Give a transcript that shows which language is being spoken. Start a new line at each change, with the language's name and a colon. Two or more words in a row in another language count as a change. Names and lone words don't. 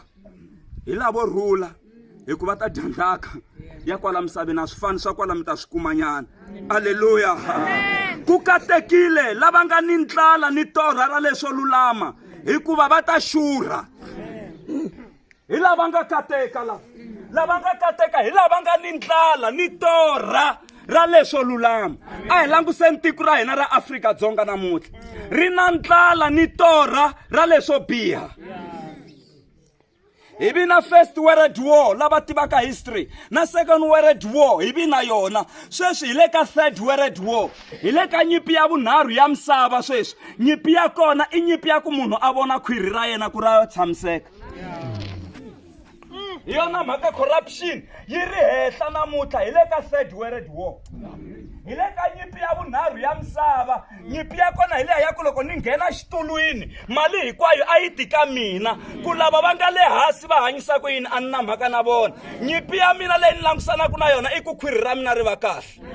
Tsonga: hi lavo rhula hikuva ta dya ndhaka ya kwala misaveni a swi fani swa kwala mi ta swi kumanyana aleluya ku katekile lava nga ni ndlala ni torha ra leswo lulama hikuva va ta xurha hi lava nga kateka lava nga kateka hi lava nga ni ndlala ni torha ra leswo lulama a hi languseni tiko ra hina ra Afrika-Dzonga namuntlha ri na ndlala ni torha ra leswo biha hi vi na
English: first world war
Tsonga: lava tivaka history na
English: second world war
Tsonga: hi vi na yona sweswi hi le ka
English: third world war
Tsonga: hi le ka nyimpi ya vunharhu ya misava sweswi nyimpi ya kona i nyimpi ya ku munhu a vona khwiri ra yena ku ra tshamiseka hi yona mhaka corruption yi ri henhla namuntlha hi le ka
English: third world war
Tsonga: hi le ka nyimpi ya vunharhu ya misava nyimpi ya kona hi leha ya ku loko ni nghena xitulwini mali hinkwayo a yi tika mina ku lava va nga le hansi va hanyisa ku yini a ni na mhaka na vona nyimpi ya mina leyi ni langusanaka na yona i ku khwiri ra mina ri va kahle